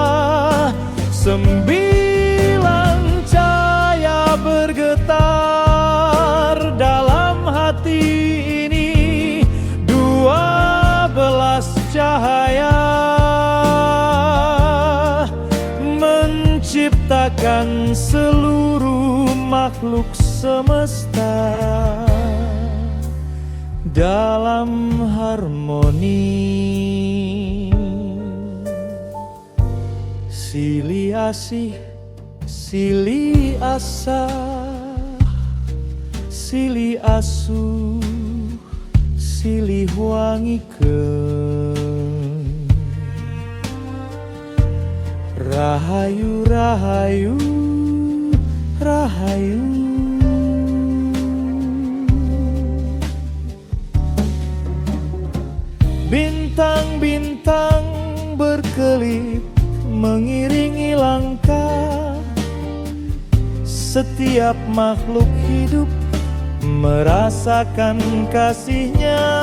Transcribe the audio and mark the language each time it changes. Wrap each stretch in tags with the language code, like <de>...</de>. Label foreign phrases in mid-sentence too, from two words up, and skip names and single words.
<id>Sembilan cahaya bergetar dalam hati ini, 12 cahaya menciptakan seluruh makhluk semesta dalam harmoni.</id> <su>Silih asih, silih asa, silih asu, silih wangikeun. Rahayu, rahayu, rahayu.</su> <id>Bintang-bintang berkelip mengiringi langkah. setiap makhluk hidup merasakan kasihnya.</id>